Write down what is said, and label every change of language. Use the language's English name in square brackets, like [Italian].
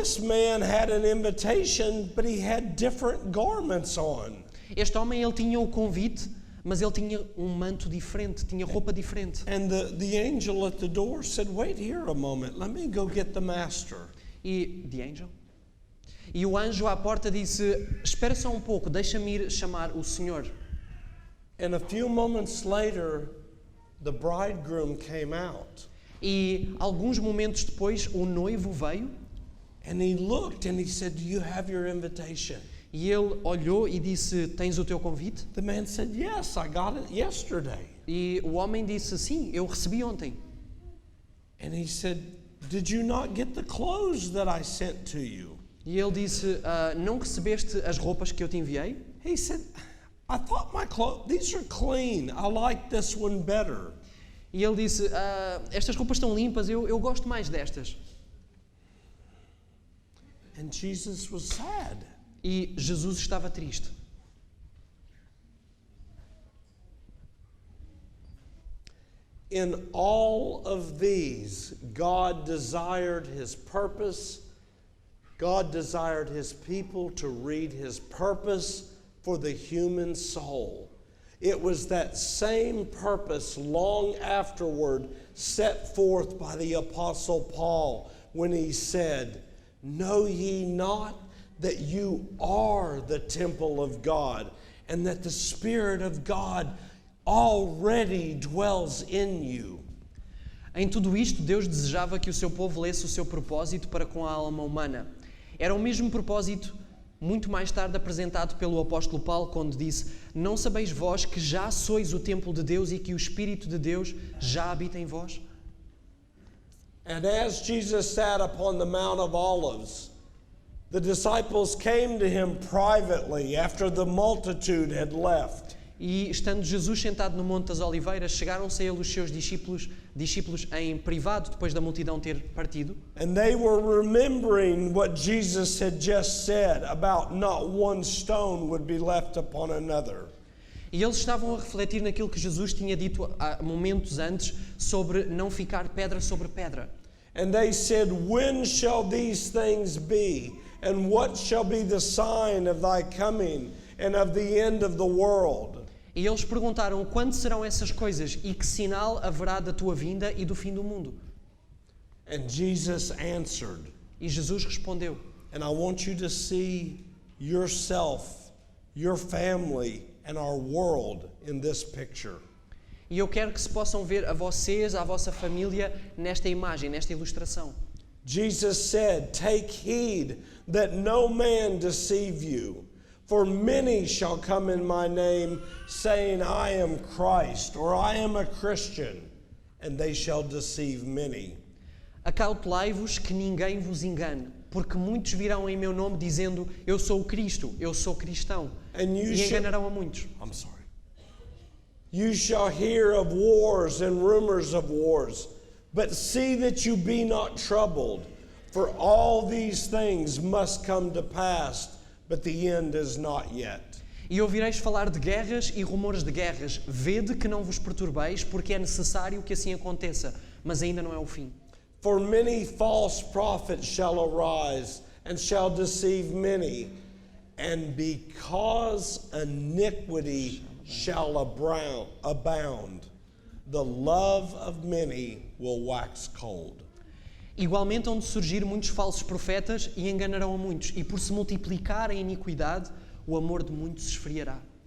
[English] This man had an invitation, but he had different garments on. [Portuguese] Este homem, ele tinha o convite, mas ele tinha um manto diferente, tinha roupa diferente. [English] And the angel at the door said, "Wait here a moment. Let me go get the master." The angel? [Portuguese] E o anjo à porta disse: espera só um pouco, deixa-me ir chamar o Senhor. [English] And a few moments later, the bridegroom came out. [Portuguese] E alguns momentos depois, o noivo veio. [English] And he looked and he said, "Do you have your invitation?" [Portuguese] E ele olhou e disse: tens o teu convite? [English] The man said, "Yes, I got it yesterday." [Portuguese] E o homem disse: sim, eu recebi ontem. [English] And he said, "Did you not get the clothes that I sent to you?" [Portuguese] E ele disse: não recebeste as roupas que eu te enviei? [English] He said, "I thought my clothes, these are clean. I like this one better." [Portuguese] E ele disse: estas roupas estão limpas, eu gosto mais destas. [English] And Jesus was sad. [Portuguese] E Jesus estava triste. [English] In all of these, God desired his purpose. God desired his people to read his purpose for the human soul. It was that same purpose long afterward set forth by the Apostle Paul when he said, "Know ye not that you are the temple of God, and that the Spirit of God already dwells in you." [Portuguese] Em tudo isto, Deus desejava que o seu povo lesse o seu propósito para com a alma humana. Era o mesmo propósito, muito mais tarde apresentado pelo apóstolo Paulo, quando disse: não sabeis vós que já sois o templo de Deus e que o Espírito de Deus já habita em vós? [English] And as Jesus sat upon the Mount of Olives, The disciples came to him privately after the multitude had left. [Portuguese] E estando Jesus sentado no Monte das Oliveiras, chegaram-se a ele os seus discípulos em privado, depois da multidão ter partido. [English] And they were remembering what Jesus had just said about not one stone would be left upon another. [Portuguese] E eles estavam a refletir naquilo que Jesus tinha dito há momentos antes sobre não ficar pedra sobre pedra. [English] And they said, "When shall these things be? And what shall be the sign of thy coming and of the end of the world?" [Portuguese] E eles perguntaram quando serão essas coisas e que sinal haverá da tua vinda e do fim do mundo. [English] And Jesus answered. [Portuguese] E Jesus respondeu. [English] And I want you to see yourself, your family, and our world in this picture. [Portuguese] E eu quero que se possam ver a vocês, a vossa família, nesta imagem, nesta ilustração. [English] Jesus said, "Take heed that no man deceive you. For many shall come in my name, saying, I am Christ, or I am a Christian, and they shall deceive many." [Portuguese] Acautelai-vos que ninguém vos engane, porque muitos virão em meu nome dizendo, eu sou o Cristo, eu sou cristão, e enganarão a muitos. [English] I'm sorry. You shall hear of wars and rumors of wars, but see that you be not troubled, for all these things must come to pass, but the end is not yet. [Portuguese] E ouvireis falar de guerras e rumores de guerras. Vede que não vos perturbeis, porque é necessário que assim aconteça, mas ainda não é o fim. [English] For many false prophets shall arise, and shall deceive many, and because iniquity shall abound, the love of many will wax cold. [Portuguese] Igualmente hão de surgir muitos falsos profetas e enganarão a muitos, e por se multiplicar a iniquidade, o amor de muitos se esfriará.